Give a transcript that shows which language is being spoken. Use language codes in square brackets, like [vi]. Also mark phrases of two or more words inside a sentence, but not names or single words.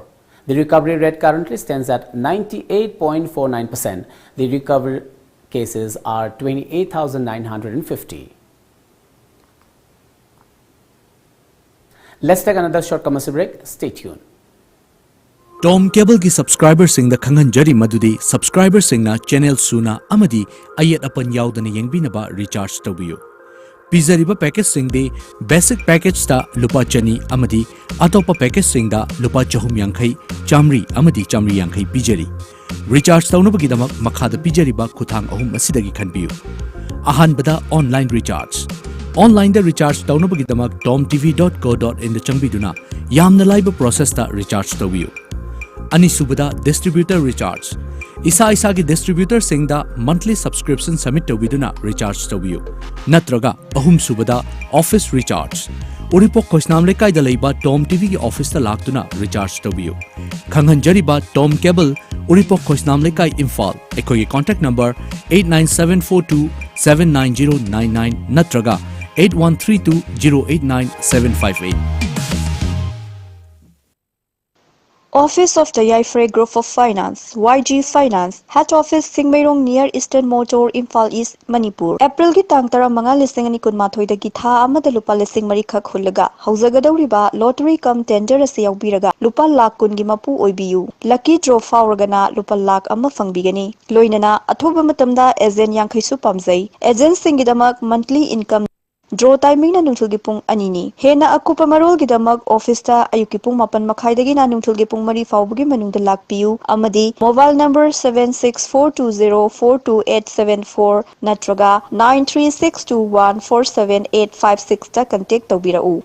[en] The recovery rate currently stands at 98.49%. The recovered cases are 28,950. Let's take another short commercial break. Stay tuned. [mni] Tom Cable ki subscriber sing the Khangan Jari Madudi subscriber sing na channel suna amadi ayat apan yaudana yengbinaba recharge tawiyo. Pizariba package sing de [en] basic package [mni] ta lupa chani amadi atopa package sing da lupa chahum yankhai chamri amadi chamri yankhai pizari. Recharge taunabagi damak makhada pizariba kuthang ahum asidagi khanbiyo. Ahanbada [en] online recharge. [mni] Online da recharge taunabagi damak tomtv.co.in da changbiduna yamna laiba process ta recharge tawiyo. Anisubada [en] distributor recharge. [mni] Isa isagi distributor singda [en] monthly subscription submit [mni] tawiduna recharge tawiyu. Natraga ahum subada [en] office recharge. [mni] Uripok Kosnam Lekai da leiba TOMTV ki office ta laktuna recharge tawiyu. Khanghanjariba Tom Cable Uripok Kosnam Lekai Imphal. Ekoi [en] contact number [mni] 89742 79099 Natraga 8132 089 758. [en] Office of the Yaifre Group of Finance, YG Finance, Head Office Singmairong near Eastern Motor, Imphal East, Manipur. [mni] April ki tang tara mga listing ani kun mathoi da ki tha amada lupa listing mari khak hullaga. Hauzagadawriba lottery cum tender ase yaubiraga. Lupa lakh kun gi mapu oibiyu. [en] Lucky draw [mni] fauragana lupa lakh amma fangbigani. Loinana athoba matamda agent yankhai su pamjai. Agent singidamak [en] monthly income Draw timing [mni] na nungthul gipung anini. Hena akupa marol gidamak office ta ayukipung mapan makhaidagi na nungthul gipung mari faubugi manungda lakpiyu. Amadi [en] mobile number [mni] 76420428874 natraga 936214785 ta contact tawbirau.